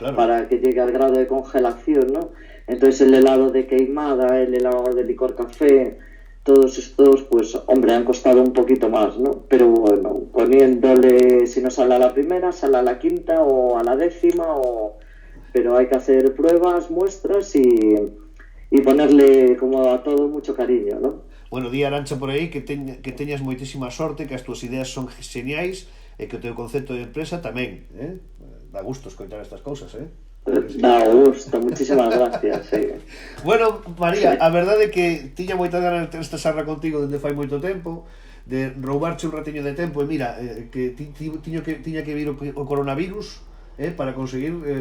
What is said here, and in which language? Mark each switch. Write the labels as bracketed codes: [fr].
[es] para que llegue al grado de congelación, ¿no? Entonces el helado de queimada, el helado de licor café, todos estos, pues hombre, han costado un poquito más, ¿no? Pero bueno, poniéndole, si no sale a la primera, sale a la quinta o a la décima, pero hay que hacer pruebas, muestras y ponerle como a todo mucho cariño, ¿no? [gl] Bueno, di Arancha por aí que teñas moitísima sorte, que as túas ideas son geniais e que o teu concepto de empresa tamén, dá gusto escoitar estas cousas, [es] Da gusto, muchísimas gracias, sí. [gl] Bueno, María, a verdade é que tiña moita ganas de ter esta sarra contigo dende fai moito tempo, de roubarche un ratiño de tempo, e mira, que tiña que vir o coronavirus, para conseguir